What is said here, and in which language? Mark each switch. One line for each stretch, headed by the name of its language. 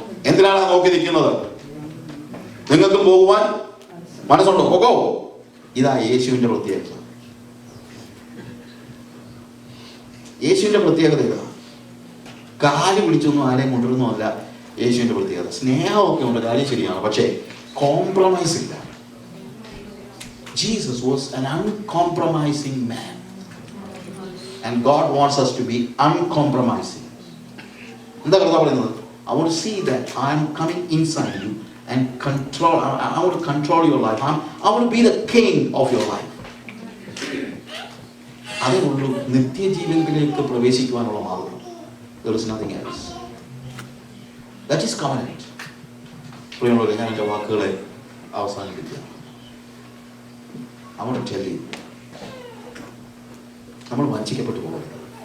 Malayalam: എന്തിനാണ് നോക്കി നിൽക്കുന്നത്? നിങ്ങൾക്കും പോകുവാൻ മനസ്സുണ്ടോ? പോകോ. ഇതാ യേശുവിന്റെ പ്രത്യേകത. യേശുവിന്റെ പ്രത്യേകത ഇതാ. കാല് പിടിച്ചൊന്നും ആരെയും കൊണ്ടുവരുന്നോ അല്ല യേശുവിന്റെ പ്രത്യേകത. സ്നേഹമൊക്കെ ഉണ്ട്, കാര്യം ശരിയാണ്, പക്ഷേ കോംപ്രമൈസ് ഇല്ല.
English: Jesus was an uncompromising man, and God wants us to be uncompromising.
Malayalam: എന്താ കർത്താവ് പറയുന്നത്?
English: I want to see that I am coming inside you and control. I want to control your life. I want to be the king of your life.
Malayalam: അതേ ഉള്ളൂ നിത്യജീവനിലേക്ക് പ്രവേശിക്കുവാനുള്ള മാർഗം.
English: There is nothing else. That is covenant.
Malayalam: പ്രിയമുള്ളവരെ, ഞാൻ എൻ്റെ വാക്കുകളെ അവസാനിപ്പിക്കുകയാണ്.
English: I want to tell you,
Malayalam: നമ്മൾ വഞ്ചിക്കപ്പെട്ടു പോകരുത്.